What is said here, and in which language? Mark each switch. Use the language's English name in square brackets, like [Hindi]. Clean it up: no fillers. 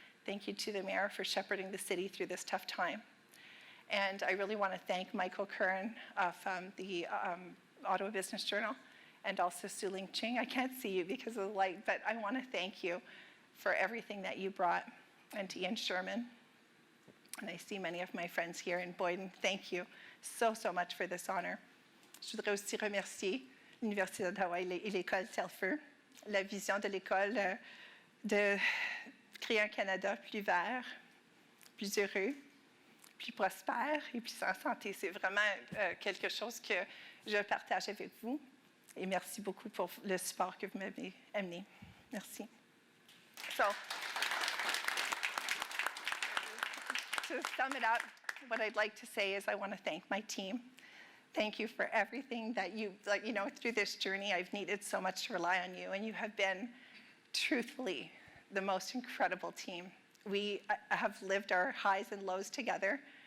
[English] Thank you to the mayor for shepherding the city through this tough time. And I really want to thank Michael Curran of the Ottawa Business Journal, and also Su Ling Ching. I can't see you because of the light, but I want to thank you for everything that you brought, and to Ian Sherman. And I see many of my friends here in Boyden. Thank you so much for this honor. [French] Je voudrais aussi remercier l'Université d'Ottawa et l'école Telfeur, la vision de l'école de créer un Canada plus vert, plus heureux, plus prospère et plus en santé. C'est vraiment quelque chose que je partage avec vous. Et merci beaucoup pour le support que vous m'avez amené. Merci. [English] So, to sum it up, what I'd like to say is I want to thank my team. Thank you for everything that through this journey, I've needed so much to rely on you, and you have been, truthfully, the most incredible team. We have lived our highs and lows together,